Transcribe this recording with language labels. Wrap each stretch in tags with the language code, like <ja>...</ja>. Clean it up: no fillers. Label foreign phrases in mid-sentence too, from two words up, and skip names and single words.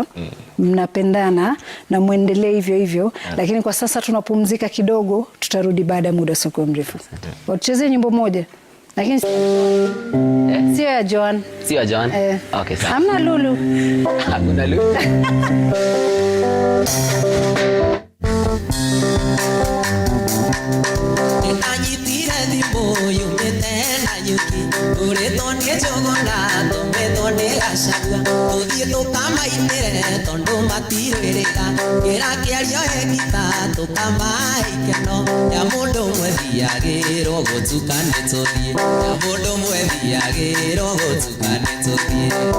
<sw>Mnapendana na muendelee hivyo hivyo. Lakini kwa sasa tunapumzika kidogo, tutarudi baada ya muda sio mrefu. Wacheze nyimbo moja. Lakini sio ya Joan. Sio ya Joan? Okay, sawa. Hamna Lulu. Hakuna Lulu.</sw> <ki>Nanyitire thimũ yumĩte na nyuki, ũrĩtwo nĩ njũgũna tũmĩtwo nĩ gacagua, tũthiĩ tũkamainĩre tondũ matirĩrĩka, kĩra kĩario hekita tũkamahe ikeno, ya mũndũ ũmwe thiagĩrwo gũtuka nĩ tũthiĩ, ya mũndũ ũmwe thiagĩrwo gũtuka nĩ tũthiĩ.</ki>